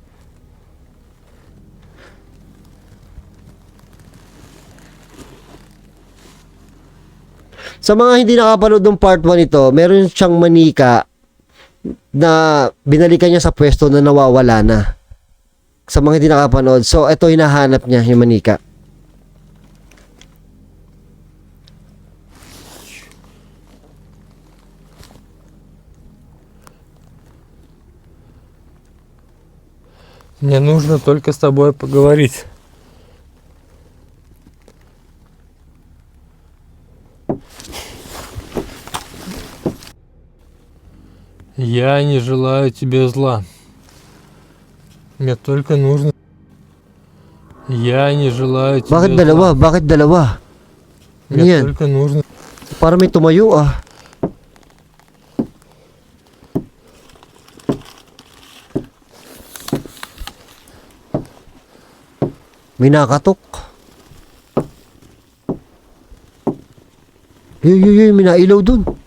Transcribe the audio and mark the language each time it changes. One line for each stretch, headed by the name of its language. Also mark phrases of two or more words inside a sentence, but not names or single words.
Filipino: Sa mga hindi nakapanood ng part 1 ito, meron siyang manika na binalikan niya sa pwesto na nawawala na. Sa mga hindi nakapanood. So, ito hinahanap niya, yung manika.
Russian: Мне нужно только с тобой поговорить. Я не желаю тебе зла. Мне только нужно... Я не желаю тебе
Filipino: Bakit
Russian: зла.
Filipino: dalawa? Bakit dalawa?
Russian: Мне
Filipino: Yan.
Russian: только нужно...
Filipino: Para may tumayo ah. May nakatok. May nailaw dun.